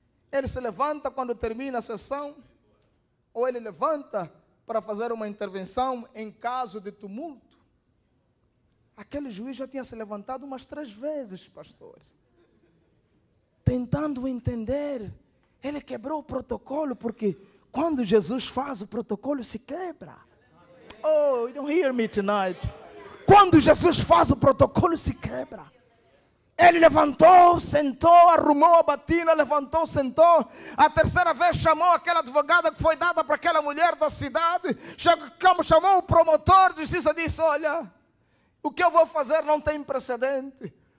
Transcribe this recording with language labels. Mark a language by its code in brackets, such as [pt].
[pt] Ele se levanta quando termina a sessão, ou ele levanta para fazer uma intervenção em caso de tumulto. Aquele juiz já tinha se levantado umas 3 vezes, pastor, tentando entender. Ele quebrou o protocolo, porque quando Jesus faz, o protocolo se quebra. [en] Oh, you don't hear me tonight. [pt] Quando Jesus faz, o protocolo se quebra. Ele levantou, sentou, arrumou a batina, levantou, sentou. A terceira vez chamou aquela advogada que foi dada para aquela mulher da cidade. Chamou o promotor de justiça e disse: olha, o que eu vou fazer não tem precedente.